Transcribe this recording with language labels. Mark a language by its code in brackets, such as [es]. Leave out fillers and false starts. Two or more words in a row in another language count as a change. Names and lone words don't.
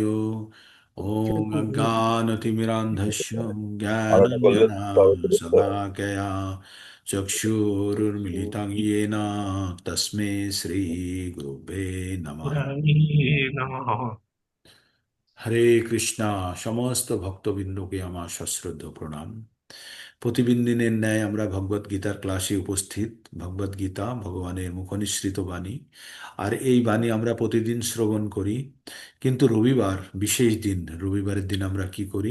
[sa] ओम अज्ञानतिमिरान्धस्य ज्ञानाञ्जनशलाकया चक्षुरुन्मिलितं येन तस्मै श्रीगुरुवे नमः। हरे नमः। [bn] হরে কৃষ্ণা। সমস্ত ভক্তবৃন্দকে আমার সশ্রদ্ধ প্রণাম। প্রতিদিন দিনের ন্যায় আমরা ভগবদ গীতার ক্লাসে উপস্থিত। ভগবদ গীতা ভগবানের মুখনিসৃত বাণী, আর এই বাণী আমরা প্রতিদিন শ্রবণ করি। কিন্তু রবিবার বিশেষ দিন, রবিবারের দিন আমরা কি করি?